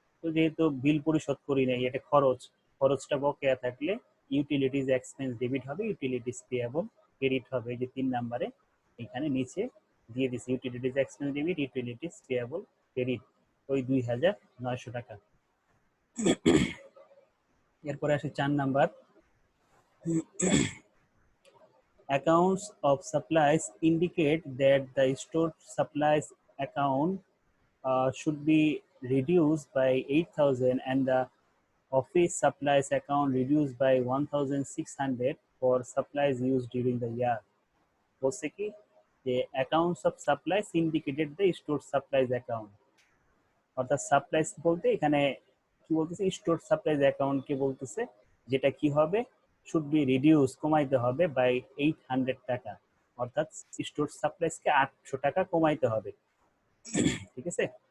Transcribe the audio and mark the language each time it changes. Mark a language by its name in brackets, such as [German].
[Bangla] তো যেহেতু বিল পরিশোধ করি নাই, এটা খরচ, খরচটা বকেয়া থাকলে ইউটিলিটিস এক্সপেন্স ডেবিট হবে, ইউটিলিটিস পেয়েবল ক্রেডিট হবে। এই যে 3 নম্বরে এখানে নিচে দিয়ে দিছি utilities expense debit, utilities payable credit, ওই 2,900 টাকা। এরপরে আসে 4 number, [English] accounts of supplies indicate that the stored supplies account should be reduced by 8,000 and the office supplies account reduced by 1,600 for supplies used during the year. [Bangla] বলছে কি যে [English] accounts of supplies indicated the store supplies account, [Bangla] অর্থাৎ supplies বলতে এখানে কি বলতেছে, store supplies অ্যাকাউন্টকে বলতেছে, যেটা কি হবে, [English] should be reduce, [Bangla] কমাইতে হবে বাই 800 টাকা, অর্থাৎ স্টোর সাপ্লাইজকে 800 টাকা কমাইতে হবে, ঠিক আছে।